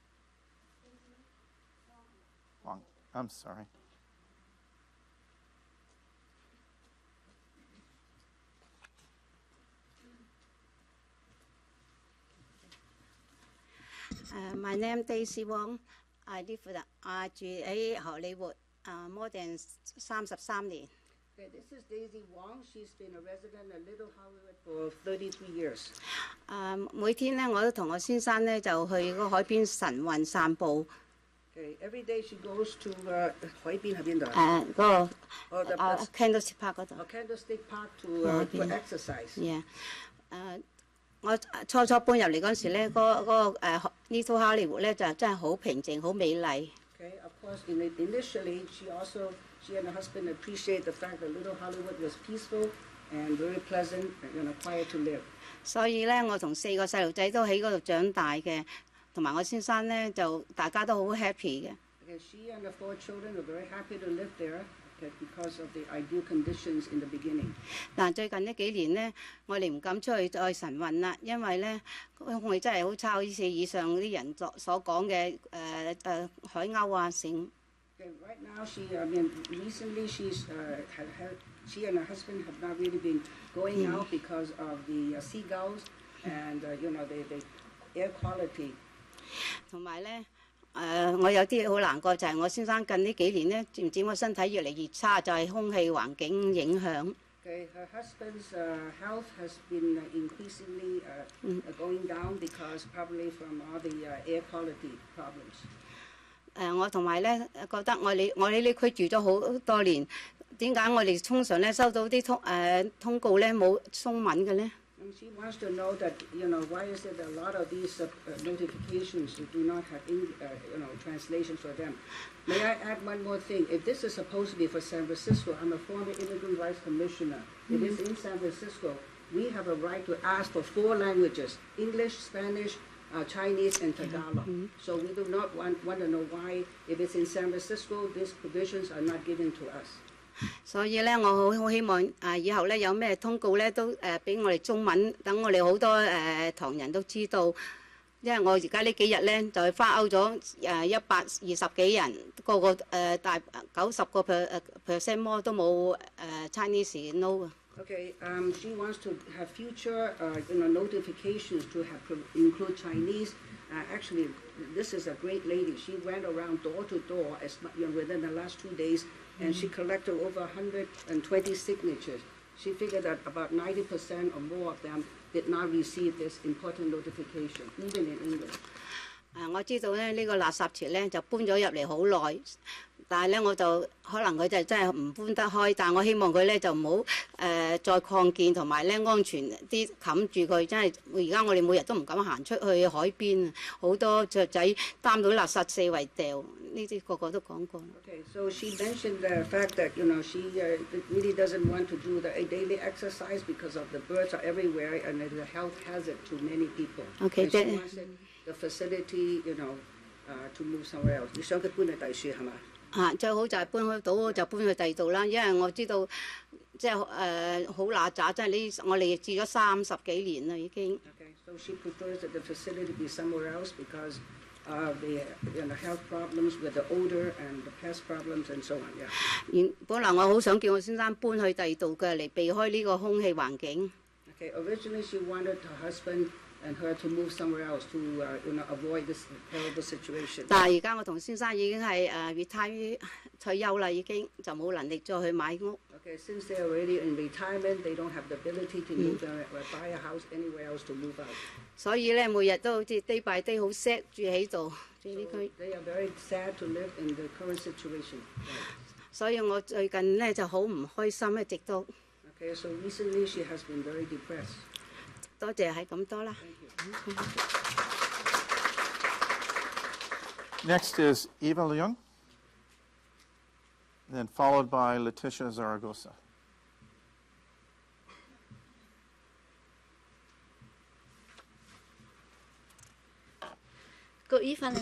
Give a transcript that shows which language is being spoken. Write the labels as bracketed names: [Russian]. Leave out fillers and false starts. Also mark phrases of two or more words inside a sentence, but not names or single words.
[English] Wang, I'm sorry. My name Daisy Wong. I live with [Cantonese] 住喺荷里活 [English] more than 33年。 Okay, this is Daisy Wong. She's been a resident in Little Hollywood for 33 years. [Cantonese] 每天咧，我都同我先生咧就去個海邊晨運散步。 [English] Okay, every day she goes to [Cantonese] 海邊喺邊度？嗰個Candlestick Park 嗰度。 [English] Candlestick Park to exercise. Yeah. [Cantonese] 我初搬入嚟嗰陣時咧，嗰個 Little Hollywood 咧就真係好平靜、好美麗。 [English] Okay, of course, initially she and her husband appreciate the fact that Little Hollywood was peaceful and very pleasant, quiet to live. [Cantonese] 所以咧，我同4個細路仔都喺嗰度長大嘅，同埋我先生咧就大家都好 happy 嘅。 [English] Okay, she and the 4 children are very happy to live there. Because of the ideal conditions in the beginning. [Cantonese] 但最近呢幾年呢，我哋唔敢出去再晨運啦，因為咧空氣真係好差，好似以上啲人所講嘅海鷗啊成。 [English] Right now, recently she and her husband have not really been going out because of the seagulls and the air quality. [Cantonese] 同埋咧。我有啲好難過，就係我先生近呢幾年咧，漸漸個身體越嚟越差，就係空氣環境影響。 [English] Okay, her husband's health has been increasingly going down because probably from all the air quality problems. [Cantonese] 我同埋咧覺得我哋呢區住咗好多年，點解我哋通常咧收到啲通告咧冇中文嘅咧？ [English] And she wants to know that, why is it a lot of these notifications do not have, translations for them? May I add one more thing? If this is supposed to be for San Francisco, I'm a former Immigrant Rights Commissioner. If it's in San Francisco, we have a right to ask for 4 languages, English, Spanish, Chinese, and Tagalog. So we do not want to know why, if it's in San Francisco, these provisions are not given to us. [Cantonese] 所以咧，我好希望以後咧有咩通告咧都俾我哋中文，等我哋好多唐人都知道。因為我而家呢幾日咧就係花歐咗120幾人，個個大90% more 都冇 Chinese no 啊。 [English] Okay, she wants to have future, notifications to have include Chinese. Actually, this is a great lady. She went around door to door within the last 2 days, and she collected over 120 signatures. She figured that about 90% or more of them did not receive this important notification, even in English. [Cantonese] 我知道咧呢個垃圾池咧就搬咗入嚟好耐。但係咧，我就可能佢就真係唔搬得開，但係我希望佢咧就唔好再擴建，同埋咧安全啲冚住佢。真係而家我哋每日都唔敢行出去海邊，好多雀仔擔到垃圾四圍掉，呢啲個個都講過。 [English] Okay, so she mentioned the fact that she really doesn't want to do the daily exercise because of the birds are everywhere and it's a health hazard to many people. Okay, and she wants the facility, to move somewhere else. [Cantonese] 你想佢搬去第處係嘛？最好就係搬去到就搬去第二度啦，因為我知道即係好揦渣，即係呢我哋住咗30幾年啦已經。 [English] Okay, so she prefers that the facility be somewhere else because of the health problems with the odor and the pest problems and so on. Yeah. [Cantonese] 本來我好想叫我先生搬去第二度嘅嚟避開呢個空氣環境。 [English] Okay, originally she wanted her husband and her to move somewhere else to avoid this horrible situation. [Cantonese] 但係而家我同先生已經係retire 退休啦，已經就冇能力再去買屋。 [English] Okay, since they're already in retirement, they don't have the ability to move or buy a house anywhere else to move out. [Cantonese] 所以咧，每日都好似 [English] day by day [Cantonese] 好 sad 住喺度，住呢區。 [English] They are very sad to live in the current situation. [Cantonese] 所以我最近咧就好唔開心，一直都。 [English] Okay, so recently she has been very depressed. [Cantonese] 多謝，係咁多啦。 [English] Next is Eva Leung, then followed by Letitia Zaragoza. Good evening.